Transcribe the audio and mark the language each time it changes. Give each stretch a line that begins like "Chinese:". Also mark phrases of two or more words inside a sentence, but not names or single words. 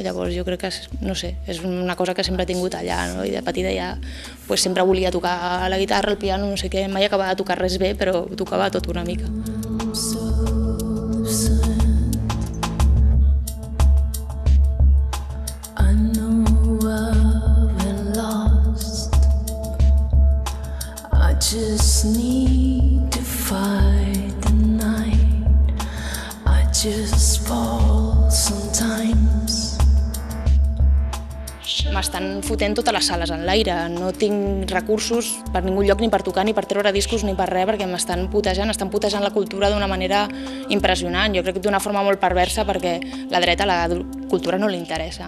Catalan: Llavors jo crec que, no sé, és una cosa que sempre he tingut allà, no? I de petita ja pues, sempre volia tocar la guitarra, el piano, no sé què, mai acabava de tocar res bé, però tocava tot una mica.
English: I know I've been lost. I just need to fight the night. I just fall sometimes.
Catalan: M'estan fotent totes les sales en l'aire, no tinc recursos per ningú lloc ni per tocar, ni per treure discos, ni per res, perquè estan putejant la cultura d'una manera impressionant. Jo crec que d'una forma molt perversa perquè la dreta a la cultura no li interessa.